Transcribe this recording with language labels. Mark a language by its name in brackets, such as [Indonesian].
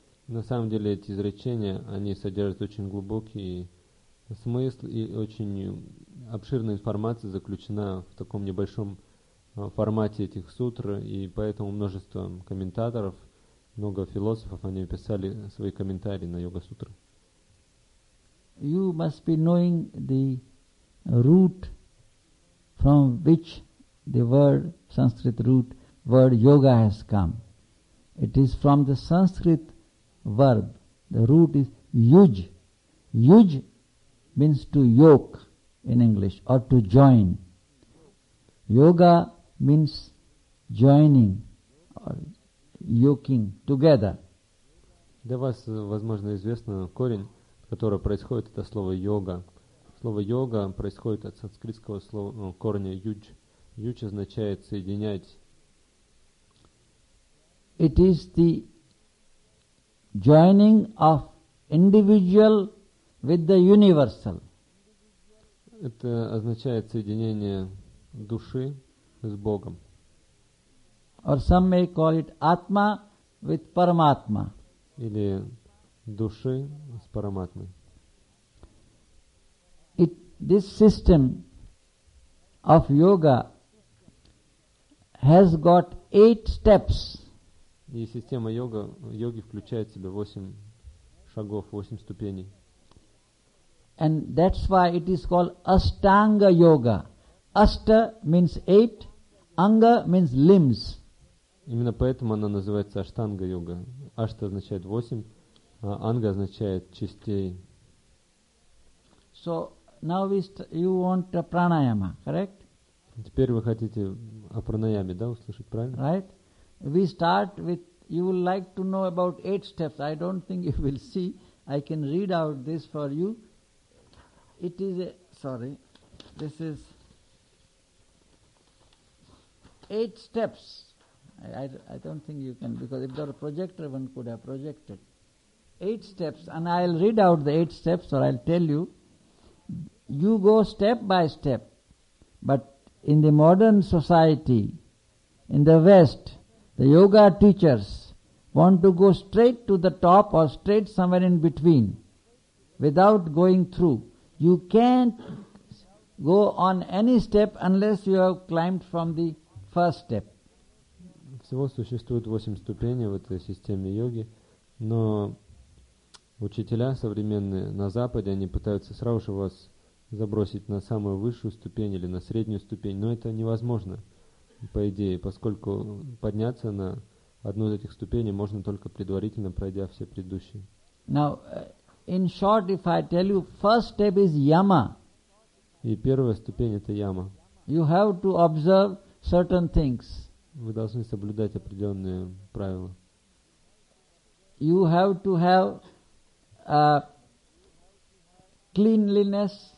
[Russian] На самом деле эти изречения, они содержат очень глубокий смысл и очень обширная информация заключена в таком небольшом формате этих сутр, и поэтому множество комментаторов, много философов, они писали свои комментарии на йога сутры. [English] You must be knowing the root from which the word Sanskrit root word yoga has come. It is from the Sanskrit verb. The root is yuj. Yuj means to yoke in English or to join. Yoga means joining or yoking together. [Russian] Для вас, возможно, известно корень, которое происходит, это слово йога. Слово йога происходит от санскритского слова, корня юдж. Юдж означает соединять. [English] It is the joining of individual with the universal. [Russian] Это означает соединение души с Богом. [English] Or some may call it Atma with Paramatma. [Russian] Или души с Параматмой. [English] This system of yoga has got 8 steps. [Russian] И система йога, йоги включает в себя 8 шагов, 8 ступеней. [English] And that's why it is called Ashtanga yoga. Ashta means 8, Anga means limbs. [Russian] Именно поэтому она называется Ashtanga yoga. Ashta означает 8, а Anga означает частей. [English] So now you want pranayama, correct? [Russian] Теперь вы хотите о пранаяме, да, услышать, правильно? [English] Right. We start with, you would like to know about 8 steps. I don't think you will see. I can read out this for you. It is a, sorry, this is 8 steps. I don't think you can, because if there were a projector, one could have projected. 8 steps, and I'll read out the 8 steps, or I'll tell you. You go step by step, but in the modern society, in the West, the yoga teachers want to go straight to the top or straight somewhere in between, without going through. You can't go on any step unless you have climbed from the first step. [Russian] Всего существует 8 ступеней в этой системе йоги, но учителя современные на Западе, они пытаются сразу же вас забросить на самую высшую ступень или на среднюю ступень, но это невозможно, по идее, поскольку подняться на одну из этих ступеней можно только предварительно пройдя все предыдущие. [English] Now, in short, if I tell you, first step is yama. [Russian] И первая ступень это яма. [English] You have to observe certain things. [Russian] Вы должны соблюдать определенные правила. [English] You have to have cleanliness.